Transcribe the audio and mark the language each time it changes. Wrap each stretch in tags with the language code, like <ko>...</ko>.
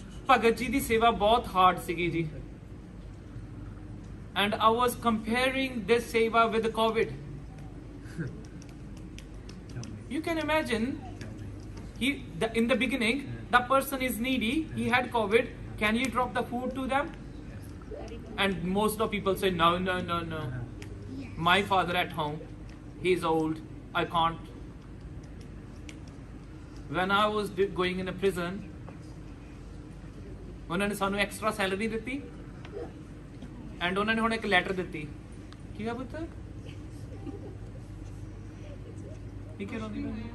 <pa>ਭਗਤ ਜੀ ਦੀ ਸੇਵਾ ਬਹੁਤ ਹਾਰਡ ਸੀਗੀ ਜੀ,</pa> <en>and I was comparing this seva with COVID. You can imagine, in the beginning, the person is needy, he had COVID, can you drop the food to them? And most of people say, no, no, no, no. My father at home, he's old, I can't. When I was going in a prison,</en> <pa>ਉਹਨਾਂ ਨੇ ਸਾਨੂੰ extra salary ਦਿੱਤੀ and ਉਹਨਾਂ ਨੇ ਹੁਣ ਇੱਕ letter ਦਿੱਤੀ ਕੀ ਆ ਪੁੱਤ ਕੀ ਕਹਿ ਰਹੀ ਹੈ</pa>